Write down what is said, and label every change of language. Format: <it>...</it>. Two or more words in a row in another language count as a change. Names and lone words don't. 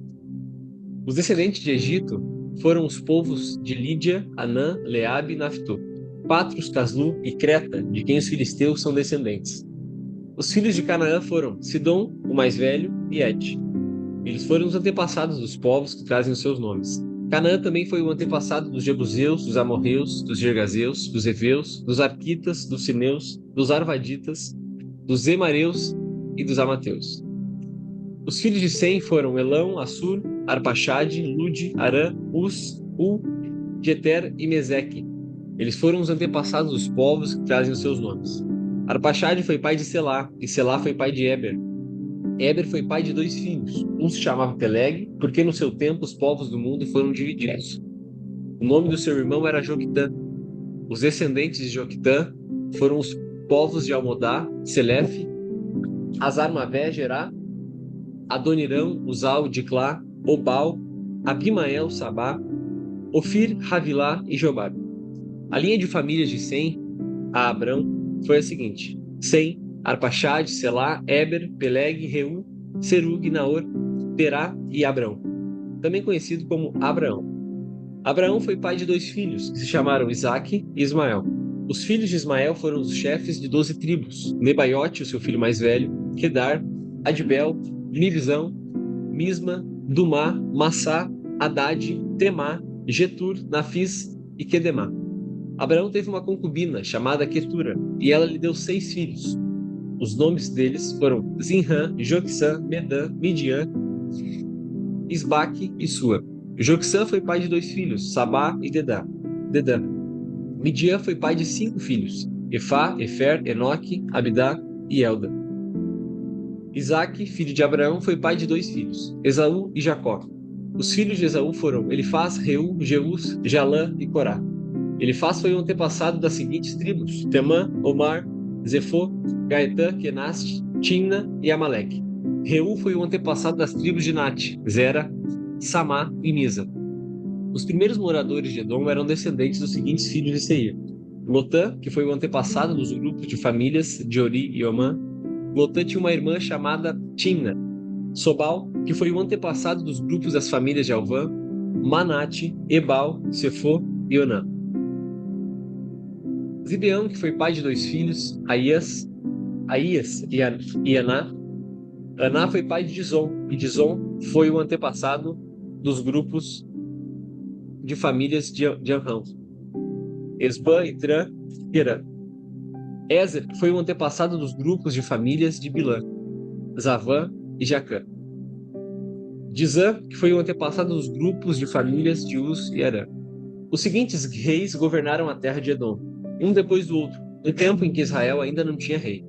<pt>Os descendentes de Egito foram os povos de Lídia, Anã, Leabe e Naftô, Patros, Caslu e Creta, de quem os filisteus são descendentes. Os filhos de Canaã foram Sidom, o mais velho, e Et. Eles foram os antepassados dos povos que trazem os seus nomes. Canaã também foi o antepassado dos Jebuseus, dos Amorreus, dos Gergazeus, dos Eveus, dos Arquitas, dos Sineus, dos Arvaditas, dos Zemareus e dos Amateus. Os filhos de Sem foram Elão, Assur, Arpaxade, Lude, Arã, Uz, Ul, Geter e Meseque. Eles foram os antepassados dos povos que trazem os seus nomes. Arpaxade foi pai de Selá, e Selá foi pai de Eber. Eber foi pai de 2 filhos. Um se chamava Peleg, porque no seu tempo os povos do mundo foram divididos. O nome do seu irmão era Joquitã. Os descendentes de Joquitã foram os povos de Almodá, Selefe, Azarmavé, Gerá, Adonirão, Uzal, Diclá, Obal, Abimael, Sabá, Ofir, Havilá e Jobab. A linha de famílias de Sem a Abrão foi a seguinte: Sem, Arpaxade, Selá, Eber, Peleg, Reu, Serug, Naor, Terá e Abrão, também conhecido como Abraão. Abraão foi pai de 2 filhos, que se chamaram Isaque e Ismael. Os filhos de Ismael foram os chefes de 12 tribos: Nebaiote, o seu filho mais velho, Kedar, Adbel, Mibzão, Misma, Dumá, Massá, Haddad, Temá, Getur, Nafis e Quedemá. Abraão teve uma concubina chamada Quetura, e ela lhe deu 6 filhos. Os nomes deles foram Zinrã, Joquissã, Medã, Midian, Isbaque e Sua. Joquissã foi pai de 2 filhos, Sabá e Dedã. Midian foi pai de 5 filhos, Efá, Efer, Enoque, Abidá e Elda. Isaque, filho de Abraão, foi pai de 2 filhos, Esaú e Jacó. Os filhos de Esaú foram Elifaz, Reu, Jeus, Jalã e Corá. Elifaz foi o antepassado das seguintes tribos: Temã, Omar, Zefô, Gaetã, Kenaste, Timna e Amaleque. Reu foi o antepassado das tribos de Nate, Zera, Samá e Misa. Os primeiros moradores de Edom eram descendentes dos seguintes filhos de Seir: Lotã, que foi o antepassado dos grupos de famílias de Ori e Omã. Lotã tinha uma irmã chamada Timna. Sobal, que foi o antepassado dos grupos das famílias de Alvã, Manate, Ebal, Sefô e Onã. Zibeão, que foi pai de 2 filhos, Aías e Aná. Aná foi pai de Dizon, e Dizon foi o antepassado dos grupos de famílias de Arão. Esbã, Itrã e Herã. Ézer, que foi o antepassado dos grupos de famílias de Bilã, Zavã e Jacã. Dizã, que foi o antepassado dos grupos de famílias de Uz e Arã. Os seguintes reis governaram a terra de Edom, um depois do outro, no tempo em que Israel ainda não tinha rei.</pt>